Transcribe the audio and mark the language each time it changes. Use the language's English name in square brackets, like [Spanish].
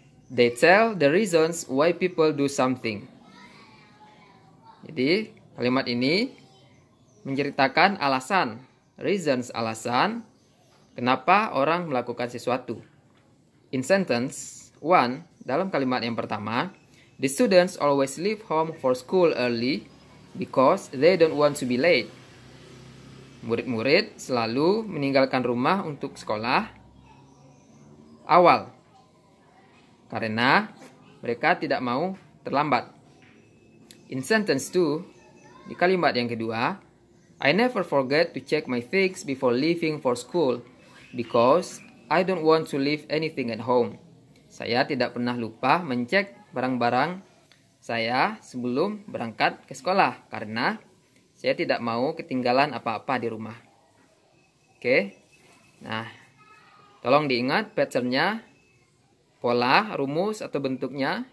[English] They tell the reasons why people do something. [Indonesian] Jadi, kalimat ini menceritakan alasan, reasons, alasan kenapa orang melakukan sesuatu. [English] In sentence 1, [Indonesian] dalam kalimat yang pertama, [English] the students always leave home for school early because they don't want to be late. [Indonesian] Murid-murid selalu meninggalkan rumah untuk sekolah awal karena mereka tidak mau terlambat. [English] In sentence 2, [Indonesian] di kalimat yang kedua, [English] I never forget to check my things before leaving for school because I don't want to leave anything at home. [Indonesian] Saya tidak pernah lupa mencek barang-barang saya sebelum berangkat ke sekolah karena saya tidak mau ketinggalan apa-apa di rumah. Oke. Nah, tolong diingat patternnya, pola, rumus atau bentuknya.